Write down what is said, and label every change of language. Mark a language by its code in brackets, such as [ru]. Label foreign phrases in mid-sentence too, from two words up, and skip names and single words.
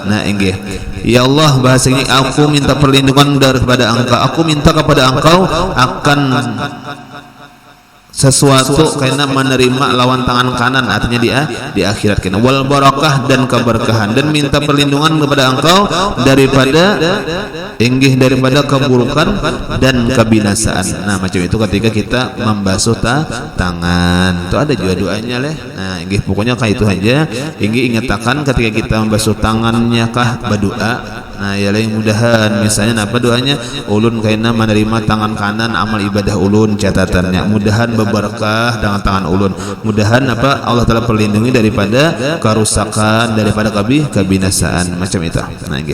[id] Nah, ya Allah, bahasanya aku minta perlindungan daripada Engkau, aku minta kepada Engkau akan sesuatu karena menerima lawan tangan kanan, artinya di akhirat kena [ar] والبركة [id] dan keberkahan, dan minta perlindungan kepada Engkau daripada keburukan dan kebinasaan. [bjn] Nah, macam itu ketika kita membasuh tangan itu ada juga doanya leh. Nah, pokoknya kayak itu aja. Ingatakan ketika kita membasuh tangannya kah berdoa. Nah, ya lain mudahan misalnya apa doanya, ulun kayaknya menerima tangan kanan amal ibadah ulun, catatannya mudahan berberkah dengan tangan ulun, mudahan apa Allah telah perlindungi daripada kerusakan, daripada kebinasaan macam itu.